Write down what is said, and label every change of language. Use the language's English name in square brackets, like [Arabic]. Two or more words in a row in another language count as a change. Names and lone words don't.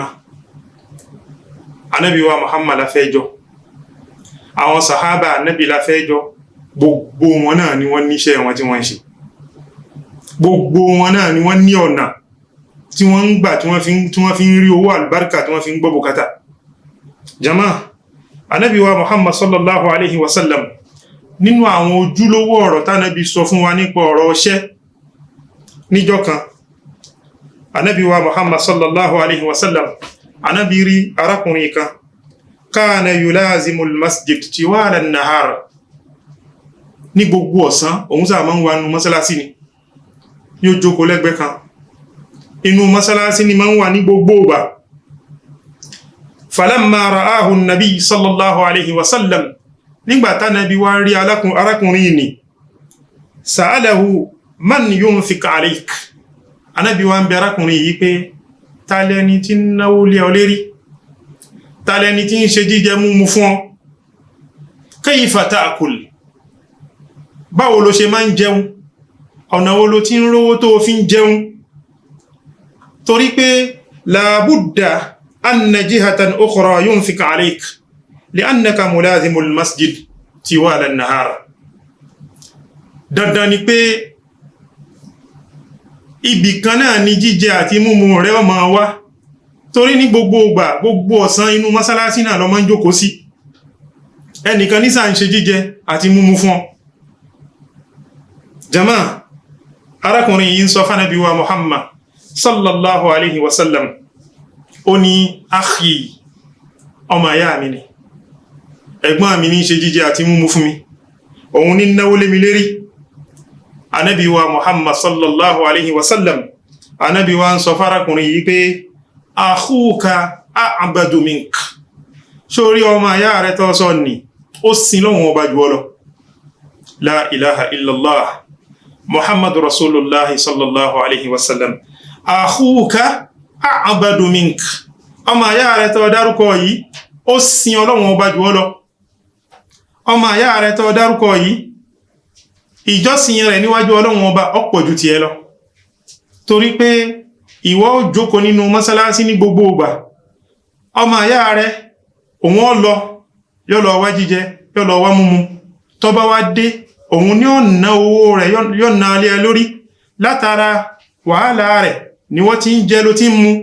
[Yoruba] Ànábì wa Muhammad la fẹ́ jọ, àwọn sàhábà Ànábì la fẹ́ jọ, gbogbo wọn náà ni wọ́n níṣẹ́ wọn tí wọ́n ń ṣe, gbogbo wọn náà ni wọ́n ní ọ̀nà tí wọ́n ń gbà tí wọ́n fi ń rí owó àlùbáríkà tí wọ́n fi ń gbọ́ bùkátà. Jama, Ànábì wa Muhammad [Arabic] صلى الله عليه وسلم [Yoruba] nínú àwọn ojúlówó ọ̀rọ̀ tánàbí sọ fún wa nípa ọ̀rọ̀ iṣẹ́ níjọ́ kan, Ànábì wa Muhammad [Arabic] صلى الله عليه وسلم [Yoruba] Ànábì rí arákùnrin kan [Arabic] كان يلازم المسجد طوال النهار, [Yoruba] ní gbogbo ọ̀sán òun sáà máa ń wà nínú mọ́sálásí ni, yóò jókòó lẹ́gbẹ̀ẹ́ kan inú mọ́sálásí ni máa ń wà ní gbogbo ìgbà. [Arabic] فلما رآه النبي صلى الله عليه وسلم, [Yoruba] nígbàtá Ànábì wá rí arákùnrin ni, [Arabic] سأله من ينفق عليك, [Yoruba] Ànábì wá ń bi arákùnrin yìí pé tàlẹ́ni tí ń náwó lé ọ lérí, tàlẹ́ni tí ń ṣe jíjẹ múmu fún ọ, [Arabic] كيف تأكل, [Yoruba] báwo ló ṣe máa ń jẹun, ọ̀nà wo ló ti ń rówó tó fi ń jẹun. Torí pé [Arabic] لا بد أن جهة أخرى ينفق عليك لأنك ملازم المسجد طوال النهار. [Yoruba] Dandan ni pé ibì kan náà ni jíjẹ àti múmu rẹ̀ ó máa wá, torí ní gbogbo ìgbà gbogbo ọ̀sán inú mọ́sálásí náà ló máa ń jókòó sí, ẹnìkan ní sáà ń ṣe jíjẹ àti múmu fún ọ. Jama, arákùnrin yìí ń sọ fánàbí wa Muhammad [Arabic] صلى الله عليه وسلم, [Yoruba] ó ní akhi, ọmọ ayá mi ni, ẹ̀gbọ́n mi ní ṣe jíjẹ àti múmu fún mi, òun ní náwó lé mi lérí. Ànábì wa Muhammad [Arabic] صلى الله عليه وسلم, [Yoruba] Ànábì wa ń sọ fárakùnrin yìí pé [Arabic] أخوك أعبد منك, [Yoruba] sórí ọmọ ayá rẹ̀ tó sọ ní ó sin lọ́wọ́n ọba jù ọ lọ. [Arabic] لا إله إلا الله محمد رسول الله صلى الله عليه وسلم, أخوك أعبد منك, [Yoruba] ọmọ ayá rẹ̀ tó dárúkọ yìí ó sin Ọlọ́run ọba jù ọ lọ. Ọmọ ayá rẹ̀ tó dárúkọ yìí ìjọsìn rẹ̀ níwájú Ọlọ́run ọba ọ̀pọ̀ jù tiẹ̀ lọ, torí pé ìwọ ó jókòó nínú mọ́sálásí ní gbogbo ìgbà, ọmọ ayá rẹ̀ òun ó lọ yó lọ wá jíjẹ yó lọ wá múmu, tó bá wá dé òun ní ọ̀nà owó rẹ̀ yó na lé lórí, látara wàhálà rẹ̀ ni wọ́n ti ń jẹ ló ti ń mu.